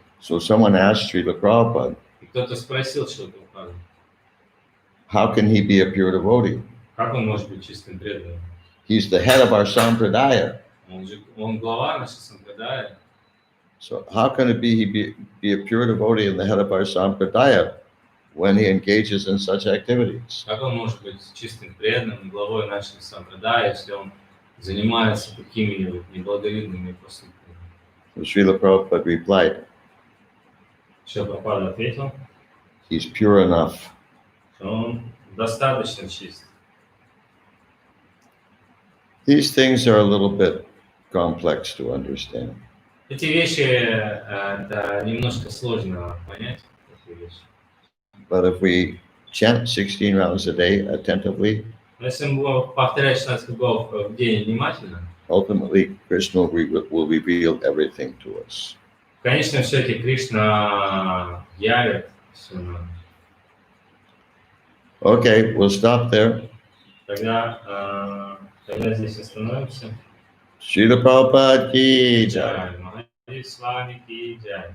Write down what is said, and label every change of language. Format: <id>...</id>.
<en>So someone asked Srila Prabhupada,</en> <ru>И кто-то спросил Шрилу Прабхупаду,</ru> <en>how can he be a pure devotee?</en> <ru>как он может быть чистым преданным?</ru> <en>He's the head of our sampradaya.</en> <ru>Он глава нашей сампрадая.</ru> <en>So how can it be he be a pure devotee and the head of our sampradaya when he engages in such activities?</en> <ru>Как он может быть чистым преданным, главой нашей сампрадая, если он занимается такими неблаговидными поступками?</ru> <en>So Srila Prabhupada replied,</en> <ru>Шрила Прабхупада ответил,</ru> <en>he's pure enough.</en> <ru>что он достаточно чист.</ru> <en>These things are a little bit complex to understand.</en> <ru>Эти вещи это немножко сложно понять.</ru> <en>But if we chant 16 rounds a day attentively,</en> <ru>Но если мы будем повторять 16 кругов в день внимательно,</ru> <en>ultimately Krishna will reveal everything to us.</en> <ru>конечно, все-таки Кришна явит все нам.</ru> <en>Okay, we'll stop there.</en> <ru>Тогда здесь остановимся.</ru> <hi>Srila Prabhupada ki jai.</hi> <ru>Джай, Махарадж с вами ки джай.</ru>